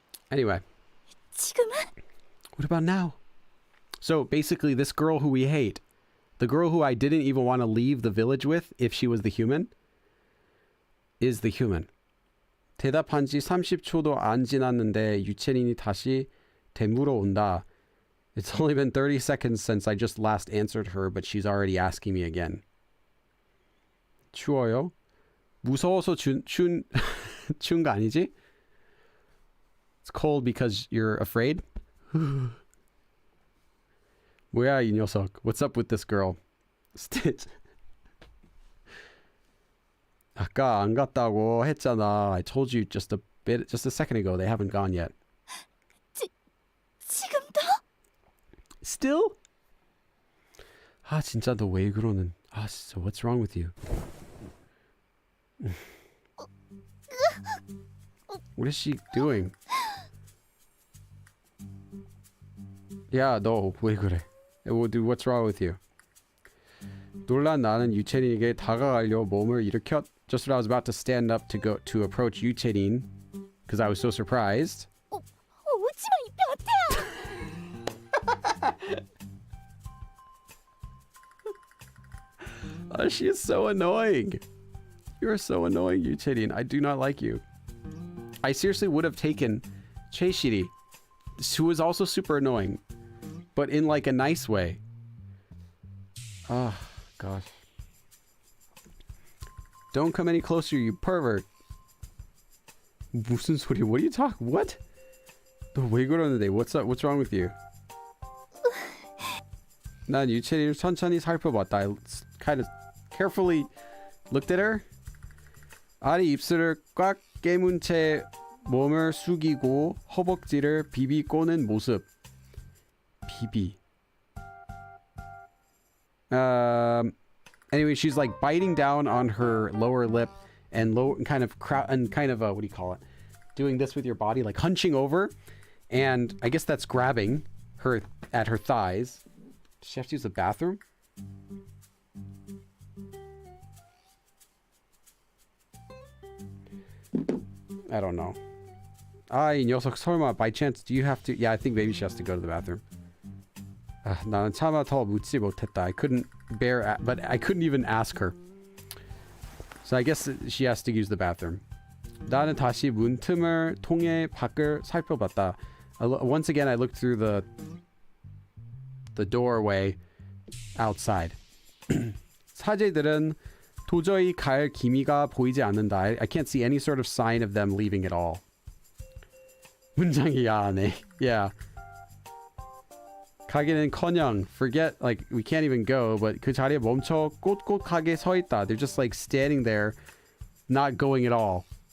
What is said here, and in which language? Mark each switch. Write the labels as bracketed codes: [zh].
[en] Anyway. [ko] 지금은? [en] What about now? So basically this girl who we hate, the girl who I didn't even want to leave the village with if she was the human, is the human. [ko] 대답한 지 30초도 안 지났는데 유채린이 다시 되물어 온다. [en] It's only been 30 seconds since I just last answered her, but she's already asking me again. [ko] 추워요? 무서워서 추운 거 아니지? [en] It's cold because you're afraid? [ko] 뭐야 이 녀석? [en] What's up with this girl? Stitch. [ko] 아까 안 갔다고 했잖아. [en] I told you just a second ago. They haven't gone yet. [ko] 지금도? [en] Still? [ko] 아 진짜 너 왜 그러는? 아 진짜 [en] what's wrong with you? What is she doing? [ko] 야 너 왜 그래? [en] What's wrong with you? [ko] 놀란 나는 유채린에게 다가가려 몸을 일으켰. [en] Just when I was about to stand up to approach 유채린, because I was so surprised. [ko] 오지마 이 변태야. [en] She is so annoying. You are so annoying, Yucherin. I do not like you. I seriously would have taken Cheishiri, who was also super annoying, but in like a nice way. Oh, gosh. Don't come any closer, you pervert. [ko] 무슨 소리? [en] What are you talking? What? [ko] 너 왜 그러는데? [en] What's up? What's wrong with you? [ko] 난 유채리를 천천히 살펴봤다. [en] I kind of carefully looked at her. [ko] 아리 입술을 꽉 깨문 채 몸을 숙이고 허벅지를 비비 꼬는 모습. 비비. [en] Anyway, she's like biting down on her lower lip and kind of what do you call it? Doing this with your body, like hunching over, and I guess that's grabbing her at her thighs. Does she have to use the bathroom? I don't know. [ko] 이 녀석 설마 [en] by chance do you have to? Yeah, I think maybe she has to go to the bathroom. [ko] 나는 차마 더 묻지 못했다. [en] I couldn't bear, but I couldn't even ask her. So I guess she has to use the bathroom. [ko] 나는 다시 문틈을 통해 밖을 살펴봤다. [en] Once again, I looked through the doorway outside. [ko] 사제들은 도저히 갈 기미가 보이지 않는다. [en] I can't see any sort of sign of them leaving at all. [ko] 문장이 야하네. Yeah. 가기는커녕 [en] forget, like we can't even go, but [ko] 그 자리에 멈춰 꼿꼿하게 서 있다. [en] They're just like standing there, not going at all.